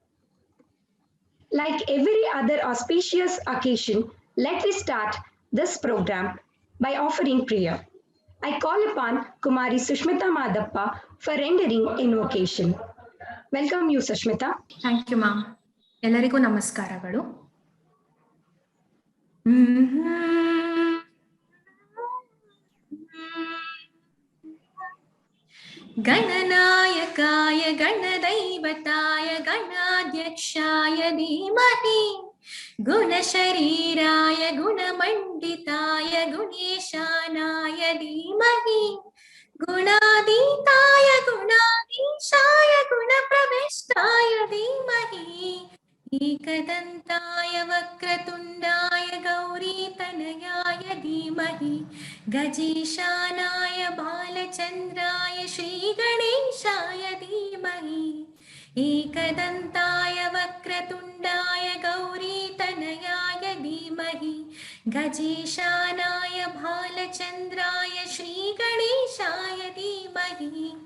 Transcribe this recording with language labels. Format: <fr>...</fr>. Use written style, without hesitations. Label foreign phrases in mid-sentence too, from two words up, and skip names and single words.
<en>Like every other auspicious occasion, let me start this program by offering prayer. I call upon Kumari Sushmita Madappa for rendering invocation. Welcome you, Sushmita. Thank you, ma'am.</en> <kn>ಎಲ್ಲರಿಗೂ ನಮಸ್ಕಾರಗಳು.</kn> <sa>ಗಣನಾಯಕಾಯ ಗಣದೈವತಾಯ ಗಣಾಧ್ಯಕ್ಷಾಯ ಧೀಮಹಿ ಗುಣಶರೀರಾಯ ಗುಣಮಂಡಿತಾಯ ಗುಣೇಶಾನಾಯ ಧೀಮಹಿ ಗುಣಾತೀತಾಯ ಗುಣಾಧೀಶಾಯ ಗುಣಪ್ರವಿಷ್ಟಾಯ ಧೀಮಹಿ एकदन्ताय वक्रतुण्डाय गौरीतनयाय धीमहि गजेशानाय बालचन्द्राय श्रीगणेशाय धीमहि एकदन्ताय वक्रतुण्डाय गौरीतनयाय धीमहि गजेशानाय बालचन्द्राय श्रीगणेशाय धीमहि</sa>